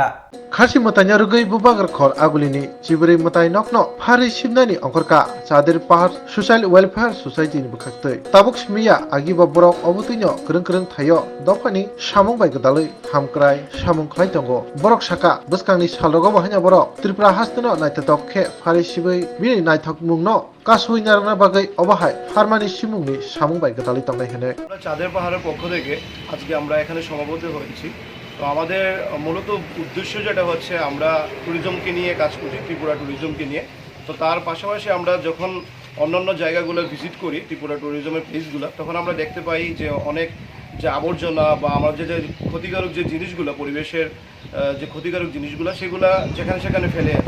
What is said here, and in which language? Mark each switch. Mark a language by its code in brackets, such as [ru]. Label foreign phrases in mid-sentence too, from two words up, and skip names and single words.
[trp] खासी मताय रुगै बुबागर खर आगुलिनि चिबुरै मताय नकनो फारि सिबनानि अंकरका चादिर पहाड़ सोशल वेलफेयर सोसाइटी नि बखाक्तै ताबुक स्मिया आगिबा बरक अबुतैनो करं करं थायो दफानि सामुं बाय गदालै हामक्राय सामुं खलाय दंगो बरक साका बसकांनि सालरगो बाहायना बरक त्रिपुरा हास्तनो नायथाथक खे फारि सिबै बिनि नायथक मुंनो कासुइ नारना बागै अबाहाय फार्मानि सिमुंनि सामुं बाय गदालै तंनाय हेने [bn] আমরা চাঁদের পাহাড়ের পক্ষ থেকে আজকে আমরা এখানে সমাবেত হয়েছি। তো আমাদের মূলত উদ্দেশ্য যেটা হচ্ছে আমরা ট্যুরিজমকে নিয়ে কাজ করি, ত্রিপুরা ট্যুরিজমকে নিয়ে। তো তার পাশাপাশি আমরা যখন অন্যান্য জায়গাগুলো ভিজিট করি, ত্রিপুরা ট্যুরিজমের প্লেসগুলো, তখন আমরা দেখতে পাই যে অনেক যে আবর্জনা বা আমাদের যে ক্ষতিকারক যে জিনিসগুলো, পরিবেশের যে ক্ষতিকারক জিনিসগুলো, সেগুলো যেখানে সেখানে ফেলে আছে।